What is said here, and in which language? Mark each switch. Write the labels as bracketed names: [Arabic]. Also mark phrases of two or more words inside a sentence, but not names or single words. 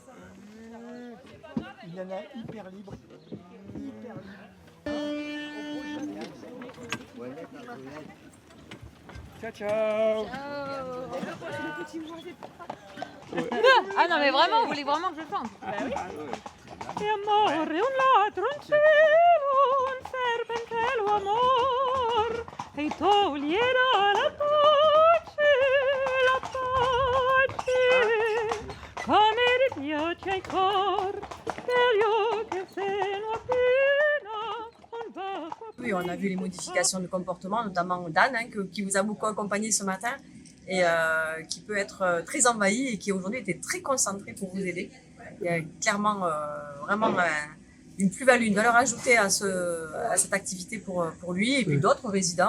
[French] Il y en a hyper libre. Hyper libre. [Italian] Ciao, ciao. [French] Ah non, mais vraiment, vous voulez vraiment que je chante? [Italian] E amore un ladroncello, un serpentello amor, e toglierà la pace, come gli piace il cor, meglio che se no appena un vago [French] Oui, on a vu les modifications de comportement, notamment d'Anne, qui vous a beaucoup accompagné ce matin et qui peut être très envahi et qui aujourd'hui était très concentré pour vous aider. Il y a clairement vraiment une plus-value, une valeur ajoutée à cette activité pour lui et puis d'autres résidents.